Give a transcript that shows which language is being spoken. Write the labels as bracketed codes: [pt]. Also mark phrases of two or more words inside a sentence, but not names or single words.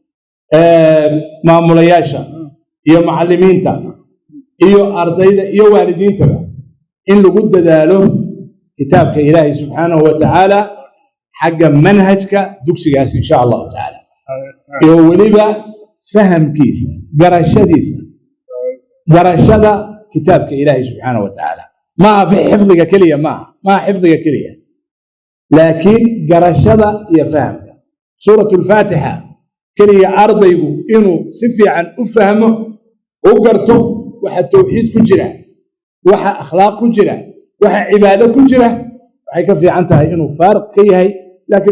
[so] maamulayaasha iyo macallimiinta iyo ardayda iyo waalidiinta in lagu dadaalo kitaabka Ilaahay [ar] سبحانه وتعالى [so] xagga manhajka dugsigaas [ar] إن شاء الله تعالى [so] iyo waliba fahamkiisa garashada kitaabka Ilaahay [ar] سبحانه وتعالى [so] ma fi xifdiga kaliya ma xifdiga kaliya laakiin garashada iyo fahamka suuratul faatiha kaliya ardaygu inuu si fiican u fahmo oo garto waxa tawxiid ku jira waxa akhlaaq ku jira waxa cibaado ku jira waxay ka fiican tahay inuu faariq ka yahay laakiin